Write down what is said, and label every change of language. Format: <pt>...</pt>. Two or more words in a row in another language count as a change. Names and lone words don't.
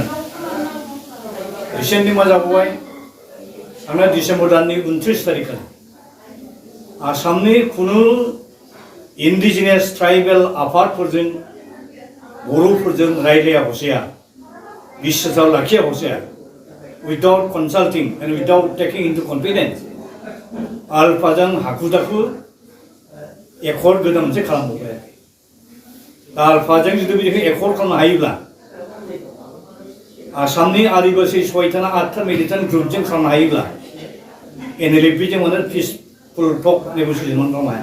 <brx>रिसेन्टलि मा जाबावबाय थांनाय डिसेम्बर दाननि 29 तारिखालि आसामनि खुनु</brx> <en>indigenous tribal</en> <brx>आफादफोरजों बर'फोरजों रायज्लाया हसेया बिश्वासाव लाखिया हसेया</brx> <en>without consulting and without taking into confidence</en> <brx>आल्फाजों हाखु दाखु एकर्ड गोदान मोनसे खालामबावबाय। आल्फाजों जुदि बिदिखौ एकर्ड खालामनो हायोब्ला आसामनि आदिबासि 6था 8था</brx> <en>militant groupजों</en> <brx>खालामनो हायोब्ला NLFBजों माने</brx> <en>peaceful talk negotiation</en> <brx>खालामनो हाया।</brx>